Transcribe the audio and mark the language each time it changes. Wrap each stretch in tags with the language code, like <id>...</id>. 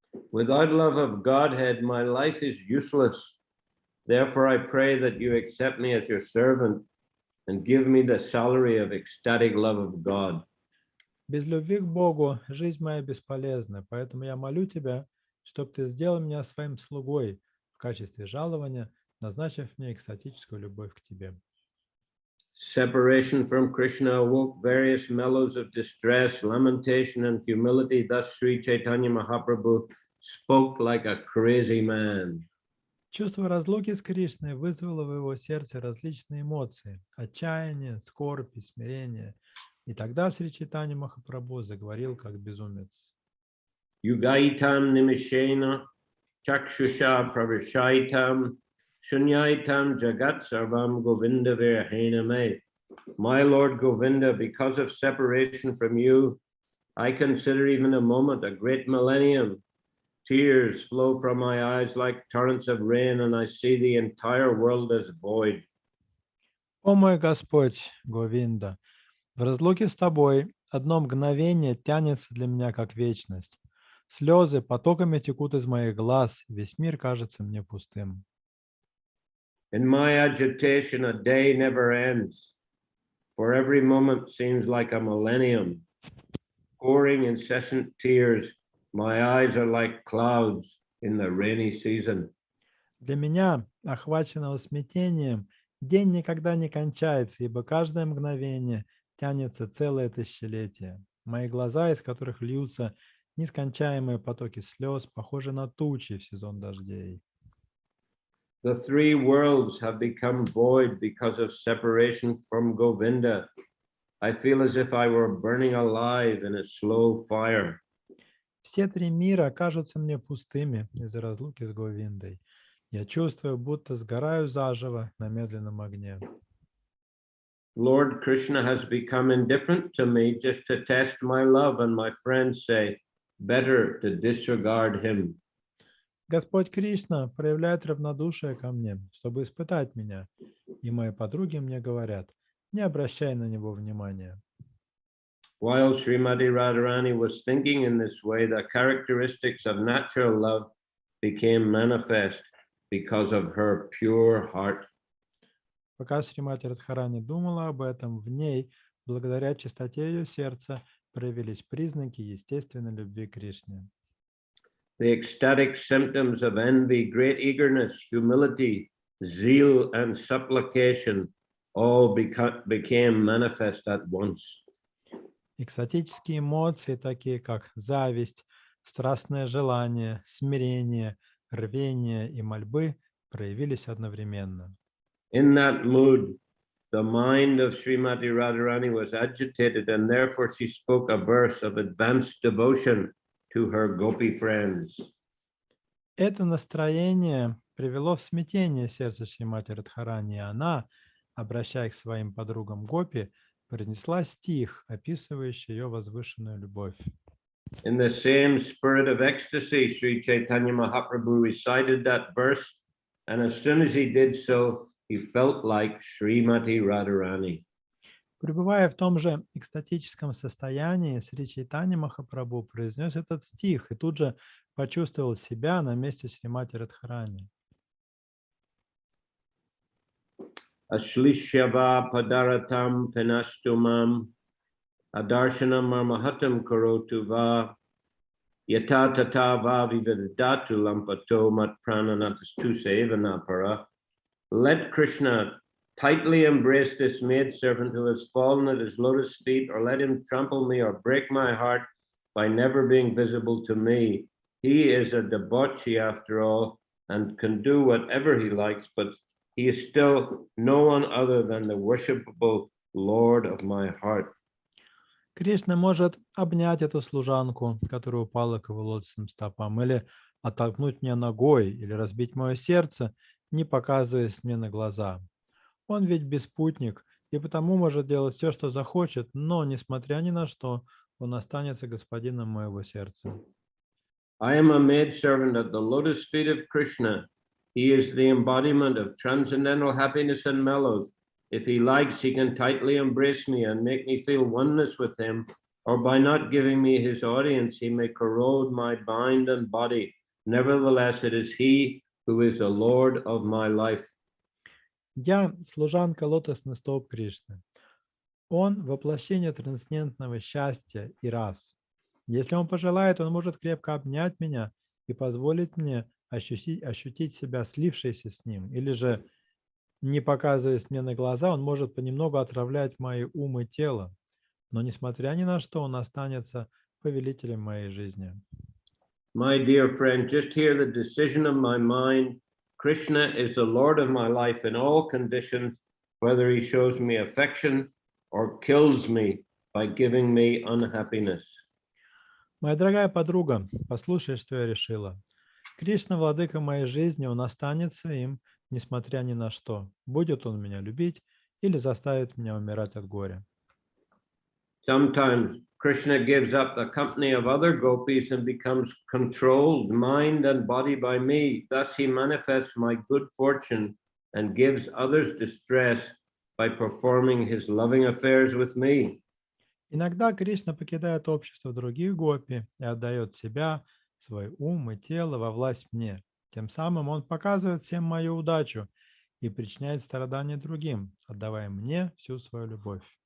<en>Without love of Godhead, my life is useless. Therefore, I pray that you accept me as your servant and give me the salary of ecstatic love of God.</en> <ru>Без любви к Богу жизнь моя бесполезна, поэтому я молю Тебя, чтобы Ты сделал меня своим слугой в качестве жалования, назначив мне экстатическую любовь к Тебе.</ru> <en>Separation from Krishna awoke various mellows of distress, lamentation, and humility. Thus, Shri Chaitanya Mahaprabhu spoke like a crazy man.</en> <ru>Чувство разлуки с Кришной вызвало в его сердце различные эмоции – отчаяние, скорбь и смирение. И тогда Шри Чайтанья Махапрабху заговорил как безумец.</ru> <sa>Yugaitam nimishena chakshusha pravishaitam shunyaitam jagat sarvam govinda virhena me.</sa> <en>My Lord Govinda, because of separation from you, I consider even a moment a great millennium. Tears flow from my eyes like torrents of rain, and I see the entire world as void.</en> <ru>О мой Господь, Говинда, в разлуке с Тобой одно мгновение тянется для меня как вечность. Слезы потоками текут из моих глаз, весь мир кажется мне пустым.</ru> <en>In my agitation, a day never ends, for every moment seems like a millennium. Pouring incessant tears, my eyes are like clouds in the rainy season.</en> <ru>Для меня, охваченного смятением, день никогда не кончается, ибо каждое мгновение тянется целое тысячелетие. Мои глаза, из которых льются нескончаемые потоки слез, похожи на тучи в сезон дождей.</ru> <en>The three worlds have become void because of separation from Govinda. I feel as if I were burning alive in a slow fire.</en> <ru>Все три мира кажутся мне пустыми из-за разлуки с Говиндой. Я чувствую, будто сгораю заживо на медленном огне.</ru> <en>Lord Krishna has become indifferent to me just to test my love, and my friends say, better to disregard him.</en> <ru>Господь Кришна проявляет равнодушие ко мне, чтобы испытать меня, и мои подруги мне говорят, не обращай на него внимания.</ru> <en>While Srimati Radharani was thinking in this way, the characteristics of natural love became manifest because of her pure heart.</en> <ru>Пока Шримати Радхарани думала об этом, в ней, благодаря чистоте ее сердца, проявились признаки естественной любви к Кришне.</ru> <en>The ecstatic symptoms of envy, great eagerness, humility, zeal, and supplication all became manifest at once.</en> <ru>Экстатические эмоции, такие как зависть, страстное желание, смирение, рвение и мольбы, проявились одновременно.</ru> <en>In that mood, the mind of Srimati Radharani was agitated, and therefore she spoke a verse of advanced devotion to her gopi friends.</en> <ru>Это настроение привело в смятение сердце Шримати Радхарани, и она, обращаясь к своим подругам гопи, произнесла стих, описывающий ее возвышенную любовь.</ru> <en>In the same spirit of ecstasy, Shri Chaitanya Mahaprabhu recited that verse, and as soon as he did so, he felt like Srimati Radharani.</en> <ru>Пребывая в том же экстатическом состоянии, Шри Чайтанья Махапрабху произнес этот стих и тут же почувствовал себя на месте Шримати Радхарани.</ru> <sa>Ashlishyava padaratam penastumam adarshanam marmahatam karotu va yata tata va vivedatu lampato mat prananastu sevanapara.</sa> <en>Let Krishna tightly embrace this maidservant who has fallen at his lotus feet, or let him trample me or break my heart by never being visible to me. He is a debauchee after all and can do whatever he likes, but he is still no one other than the worshipable Lord of my heart.</en> <ru>Кришна может обнять эту служанку, которая упала к его лотосным стопам, или оттолкнуть меня ногой, или разбить мое сердце, не показываясь мне на глаза. Он ведь беспутник, и потому может делать все, что захочет, но, несмотря ни на что, он останется господином моего сердца.</ru> <en>I am a maidservant at the lotus feet of Krishna. He is the embodiment of transcendental happiness and mellows. If he likes, he can tightly embrace me and make me feel oneness with him, or by not giving me his audience, he may corrode my mind and body. Nevertheless, it is he who is the Lord of my life.</en> <ru>Я служанка лотосных стоп Кришны. Он воплощение трансцендентного счастья и рас. Если он пожелает, он может крепко обнять меня и позволить мне ощутить себя слившейся с ним. Или же, не показываясь мне на глаза, он может понемногу отравлять мои ум и тело. Но, несмотря ни на что, он останется повелителем моей жизни.</ru> <en>My dear friend, just hear the decision of my mind. Krishna is the Lord of my life in all conditions, whether he shows me affection or kills me by giving me unhappiness.</en> <ru>Моя дорогая подруга, послушай, что я решила. Кришна, владыка моей жизни, он останется им, несмотря ни на что. Будет он меня любить или заставит меня умирать от горя.</ru> <en>Sometimes Krishna gives up the company of other gopis and becomes controlled mind and body by me. Thus he manifests my good fortune and gives others distress by performing his loving affairs with me.</en> <ru>Иногда Кришна покидает общество других гопи и отдает себя, свой ум и тело во власть мне. Тем самым он показывает всем мою удачу и причиняет страдания другим, отдавая мне всю свою любовь.</ru>